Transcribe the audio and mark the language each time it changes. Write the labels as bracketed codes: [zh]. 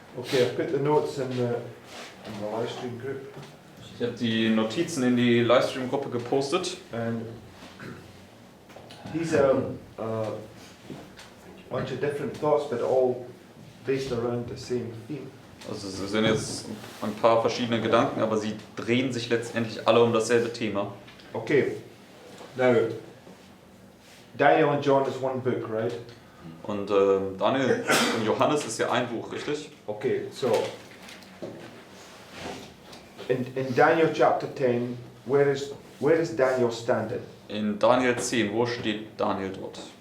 [en] the notes in the live stream group. [de] Ich habe die Notizen in die Livestream-Gruppe gepostet. [en] And these are a bunch of different thoughts, but all based around the same theme. [de] Also es sind jetzt ein paar verschiedene Gedanken, aber sie drehen sich letztendlich alle um dasselbe Thema. [en] Okay, now Daniel and John is one book, right? [de] Und Daniel und Johannes ist ja ein Buch, richtig? [en] Okay, so in Daniel chapter 10, where is Daniel standing? [de] In Daniel 10, wo steht Daniel dort?